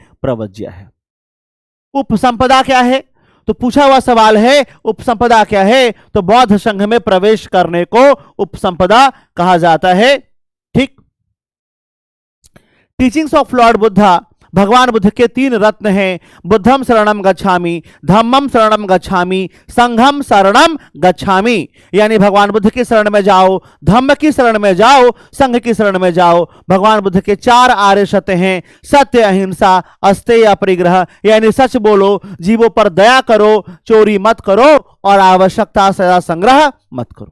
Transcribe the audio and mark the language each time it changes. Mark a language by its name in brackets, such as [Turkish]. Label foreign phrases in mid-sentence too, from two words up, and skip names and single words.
[Hindi] प्रवज्या है। उपसंपदा क्या है? तो पूछा हुआ सवाल है उपसंपदा क्या है? तो बौद्ध संघ में प्रवेश करने को उपसंपदा कहा जाता है। ठीक। [English] teachings of Lord Buddha, [Hindi] भगवान बुद्ध के 3 रत्न हैं, [Pali] बुद्धम शरणम गच्छामि, धम्मम शरणम गच्छामि, संघम शरणम गच्छामि। [Hindi] यानी भगवान बुद्ध की शरण में जाओ, धम्म की शरण में जाओ, संघ की शरण में जाओ। भगवान बुद्ध के 4 आर्य सत्य हैं, सत्य, अहिंसा, अस्तेय, अपरिग्रह। यानी सच बोलो, जीवों पर दया करो, चोरी मत करो और आवश्यकता से संग्रह मत करो।